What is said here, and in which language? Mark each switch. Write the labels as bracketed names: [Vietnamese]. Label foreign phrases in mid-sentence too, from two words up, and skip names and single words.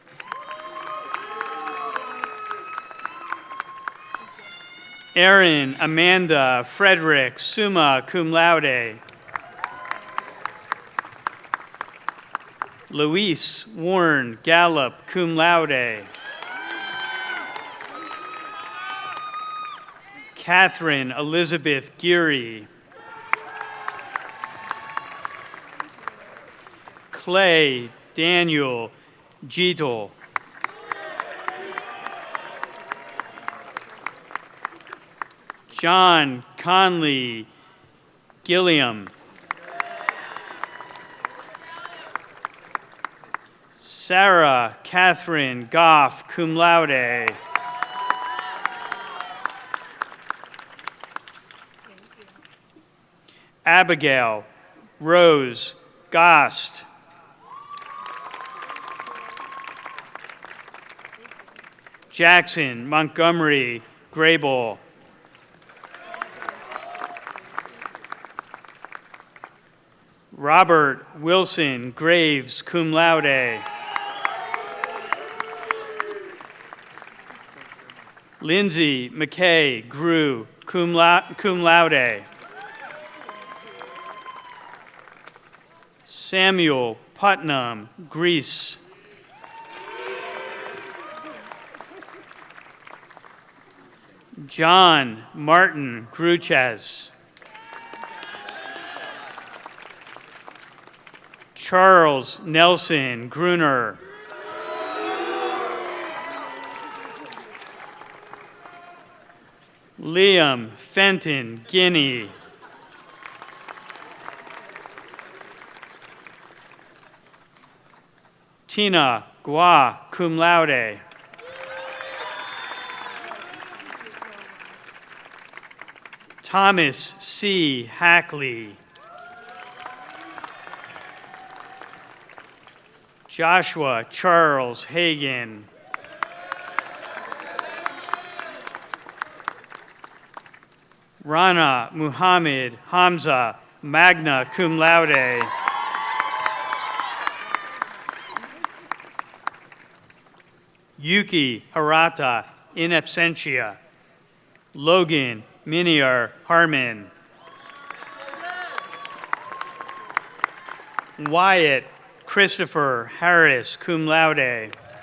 [English] Erin Amanda Frederick, [Latin] summa cum laude. [English] Luis Warren Gallup, [Latin] cum laude. [English] Catherine Elizabeth Geary. Clay Daniel Jeetle. John Conley Gilliam. Sarah Catherine Goff, [Latin] cum laude. [English] Abigail Rose Gost. Jackson Montgomery Grable. Robert Wilson Graves, [Latin] cum laude. [English] Lindsay McKay Grew, [Latin] cum laude. [English] Samuel Putnam Grease. John Martin Gruchez. Charles Nelson Gruner. Liam Fenton Guinea. Tina Gua, [Latin] cum laude. [English] Thomas C. Hackley. Joshua Charles Hagan. Rana Muhammad Hamza, [Latin] magna cum laude. [English] Yuki Harata, [Latin] in absentia. [English] Logan Miniar Harmon. Wyatt Christopher Harris, [Latin] cum laude.